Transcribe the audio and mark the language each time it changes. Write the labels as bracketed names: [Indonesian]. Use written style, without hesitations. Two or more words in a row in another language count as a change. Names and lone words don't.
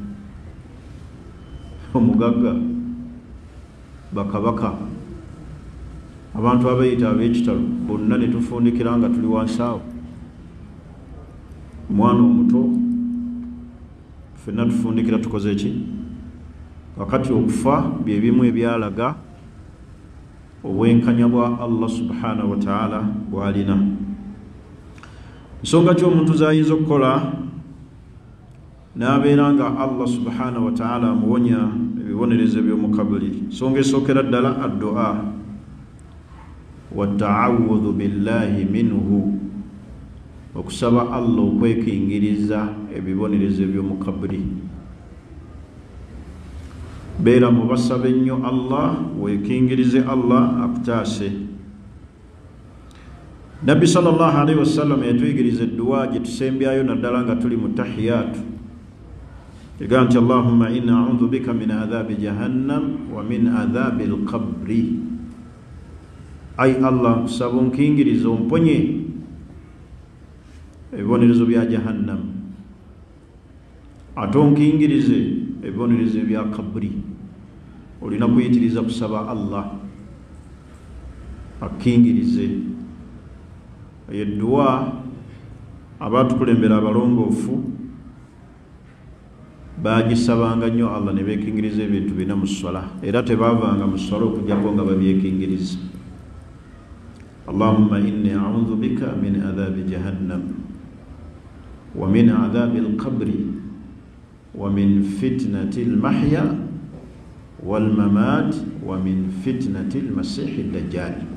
[Ganda] omugagga bakabaka abantu abayita ab'ekitalo bonna ne tufundikira nga tuli wansi awo omwana omuto ffenna tufundikira tukoze ki kakati okufa bye bimu ebyalaga obwenkanya bwa Allah [Arabic] سبحانه وتعالى [Ganda] bwalina. Nsonga ki omuntu zayinza okukola n'abeera nga Allah [Arabic] سبحانه وتعالى [Ganda] amuwonya ebibonerezo by'omu kabuli? Nsonga esookera ddala [Arabic] الدعاء والتعوذ بالله منه, [Ganda] okusaba Allah okwekingiriza ebibonerezo by'omu kabuli. Beera mu basaba ennyo Allah, weekingirize Allah akutaase. Nabbi [Arabic] صلى الله عليه وسلم [Ganda] yatuyigiriza edduwa gye tusembyayo naddala nga tuli mu tahiyatu, egaa nti [Arabic] اللهم إنا أعوذ بك من عذاب جهنم ومن عذاب القبر. [Ganda] Ay Allah, nsaba onkingirize omponye ebibonerezo bya jahannam, ate onkingirize ebibonerezo bya kabri. Olina kuyitiriza kusaba Allah akingirize. Edduwa abatukulembera abalongoofu bagisabanga nnyo Allah ne beekingiriza ebintu bina mu swala, era tebaavanga mu swala okujjako nga babyekingiriza. [Arabic] اللهم إني أعوذ بك من عذاب جهنم ومن عذاب القبر ومن فتنة المحيا والممات ومن فتنة المسيح الدجال.